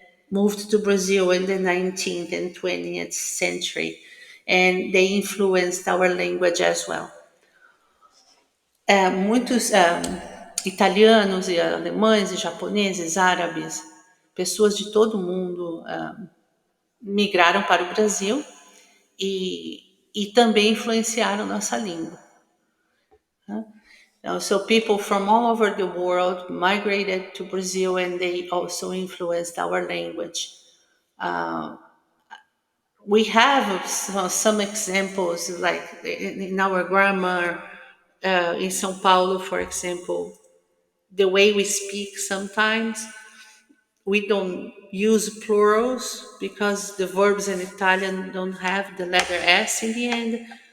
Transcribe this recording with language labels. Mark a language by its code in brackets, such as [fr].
[en] moved to Brazil in the 19th and 20th century, and they influenced our language as well. [pt] Muitos italianos e alemães e japoneses, árabes, pessoas de todo o mundo migraram para o Brasil e também influenciaram nossa língua. [en] So people from all over the world migrated to Brazil and they also influenced our language. We have some examples, like in our grammar, in São Paulo, for example, the way we speak sometimes, we don't use plurals because the verbs in Italian don't have the letter S in the end,